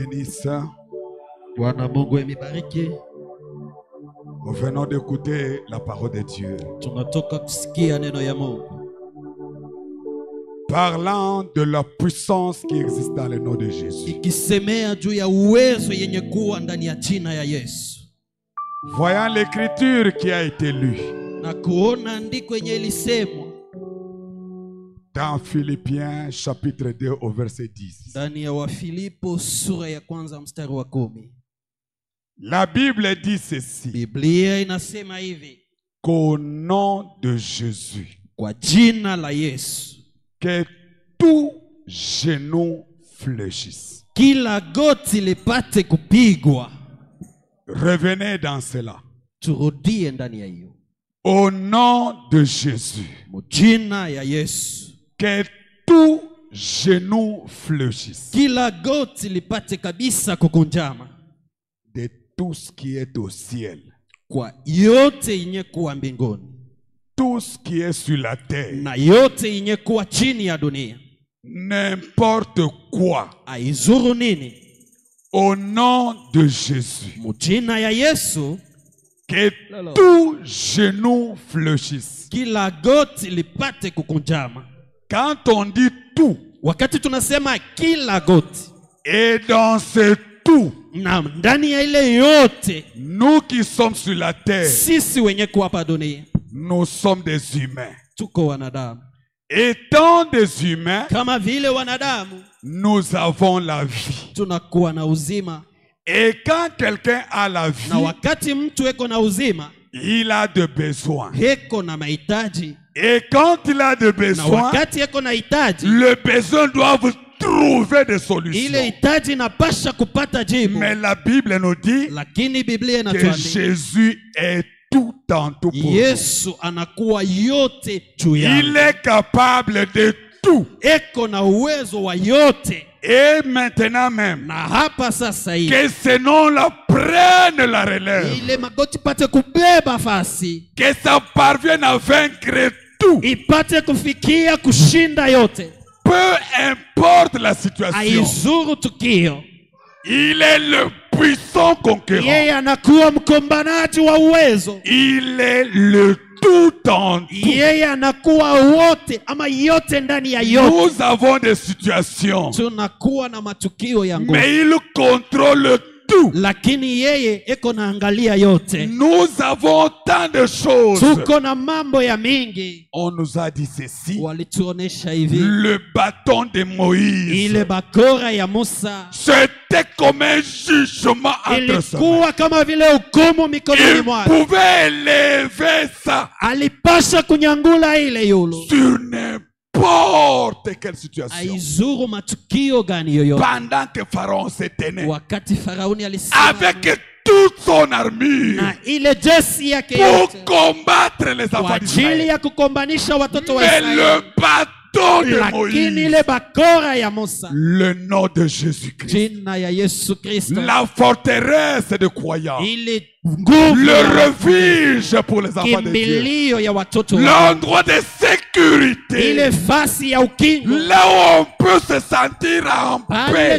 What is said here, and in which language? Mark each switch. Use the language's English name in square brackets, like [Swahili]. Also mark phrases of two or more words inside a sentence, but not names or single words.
[French] bénisse. [Swahili] Bwana Mungu emibariki. [French] Nous venons d'écouter la parole de Dieu. [Swahili] Tunatoka kusikia neno ya Mungu. [French] Parlant de la puissance qui existe dans le nom de Jésus. [Swahili] Ikisemea juu ya uwezo yenye kuwa ndani ya jina ya Yesu. [French] Voyant l'écriture qui a été lue. [Swahili] Na kuona andiko yenye ilisemwa. [French] Dans Philippiens chapitre 2 au verset 10. [Swahili] Ndani ya Wafilipo sura ya kwanza mstari wa 10. [French] La Bible dit ceci. [Swahili] Biblia inasema hivi. [French] Qu'au nom de Jésus. [Swahili] Kwa jina la Yesu. [French] Que tout genou fléchisse. [Swahili] Kila goti lipate kupigwa. [French] Revenez dans cela. [Swahili] Turudie ndani ya hiyo. [French] Au nom de Jésus. [Swahili] Jina ya Yesu. [French] Que tout genou fléchisse. [Swahili] Kila goti lipate kabisa kukunjama. [French] De tout ce qui est au ciel. [Swahili] Kwa yote yenye kuwa mbinguni. [French] Tout ce qui est sur la terre. [Swahili] Na yote yenye kuwa chini ya dunia. [French] N'importe quoi. [Swahili] Aizuru nini? [French] Au nom de Jésus. [Swahili] Mujina ya Yesu. [French] Que tout genou fléchisse. [Swahili] Kila goti lipate kukunjama. [French] Quand on dit tout. [Swahili] Wakati tunasema kila goti. [French] Et dans ce tout. [Swahili] Na ndani ya ile yote. [French] Nous qui sommes sur la terre. [Swahili] Sisi wenye kuwa hapa dunia. [French] Nous sommes des humains. [Swahili] Tuko wanadamu. [French] Étant des humains. [Swahili] Kama vile wanadamu. [French] Nous avons la vie. [Swahili] Tunakuwa na uzima. [French] Et quand quelqu'un a la vie. [Swahili] Na wakati mtu eko na uzima. [French] Il a de besoins. [Swahili] Eko na mahitaji. [French] Et quand il a de besoins. [Swahili] Na wakati eko na hitaji. [French] Le besoin doit trouver des solutions. [Swahili] Ile hitaji inapasha kupata jibu. [French] Mais la Bible nous dit. [Swahili] Lakini Biblia [French] que Jésus est tout en tout pour [Swahili] Yesu anakuwa yote juu yako. [French] Il est capable de tout. [Swahili] Eko na uwezo wa yote. [French] Et maintenant même. [Swahili] Na hapa sasa hivi. [French] Que ce nom-là prenne la relève. [Swahili] Ile magoti pate kubeba fasi. [French] Que ça parvienne à vaincre tout. [Swahili] Ipate kufikia kushinda yote. [French] Peu importe la situation. [Swahili] Aizuru tukio. [French] Il est le puissant conquérant. [Swahili] Yeye anakuwa mkombanaji wa uwezo. [French] Il est le tout en tout. [Swahili] Yeye anakuwa wote ama yote ndani ya yote. [French] Nous avons des situations. [Swahili] Tunakuwa na matukio ya nguvu. [French] Mais il contrôle tout. [Swahili] Lakini yeye eko naangalia yote. [French] Nous avons tant de choses. [Swahili] Tuko na mambo ya mingi. [French] On nous a dit ceci. [Swahili] Walituonesha hivi. [French] Le bâton de Moïse. [Swahili] Ile bakora ya Musa. [French] C'était comme un jugement entre ses mains. [Swahili] Ilikuwa kama vile hukumu mikononi mwake. [French] Il pouvait élever ça. [Swahili] Alipasha kunyangula ile yulu. [French] Sur n'importe quelle situation. [Swahili] Aizuru matukio gani yoyote. [French] Pendant que Pharaon se tenait. [Swahili] Wakati Faraoni alisema. [French] Avec toute son armure. [Swahili] Na ile jeshi yake yote. [French] Pour combattre les enfants d'Israël. [Swahili] Kwa ajili ya kukombanisha watoto wa Israeli. [French] Mais le bâton de Moïse. [Swahili] Lakini ile bakora ya Musa. [French] Le nom de Jésus-Christ. [Swahili] Jina ya Yesu Kristo. [French] La forteresse de croyants. [Swahili] Ile [French] le refuge pour les enfants de Dieu. L'endroit de sécurité. Là où on peut se sentir en paix.